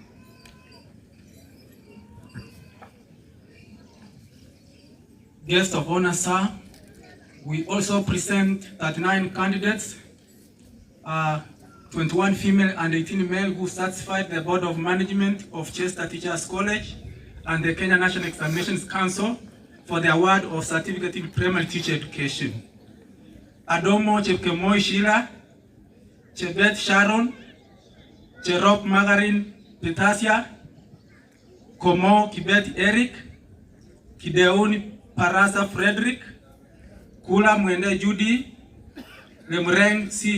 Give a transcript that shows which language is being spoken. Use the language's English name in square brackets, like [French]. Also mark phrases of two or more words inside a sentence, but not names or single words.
[English] Guest of honor, sir, we also present 39 candidates, 21 female and 18 male who satisfied the Board of Management of CHESTA Teachers College and the Kenya National Examinations Council for the award of certificate in primary teacher education. Adomo Chepkemoi Sheila, Chebet Sharon, Cherop Margarin Petasia, Komo Kibet Eric, Kideuni Parasa Frederick, Kula Mwende Judy, Lemreng C.